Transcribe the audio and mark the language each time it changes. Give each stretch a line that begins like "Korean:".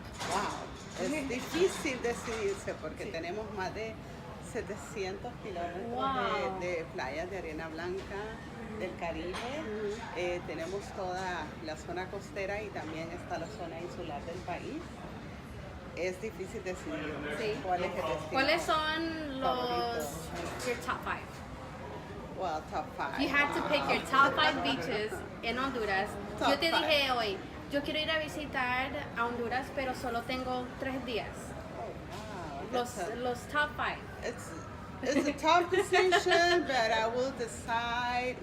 Spanish: Wow, es difícil decidirse porque tenemos más de 700 kilómetros de playas de arena blanca del Caribe. Tenemos toda la zona costera y también está la zona insular del país. Es difícil decidir cuál es el destino. ¿Cuáles son
English: your top 5? Well, top 5. You had to pick your top 5 beaches en Honduras.
Spanish: Yo te dije hoy, yo quiero ir a visitar a Honduras, pero solo tengo 3 días. Los
English: top 5. It's a tough decision, but I will decide.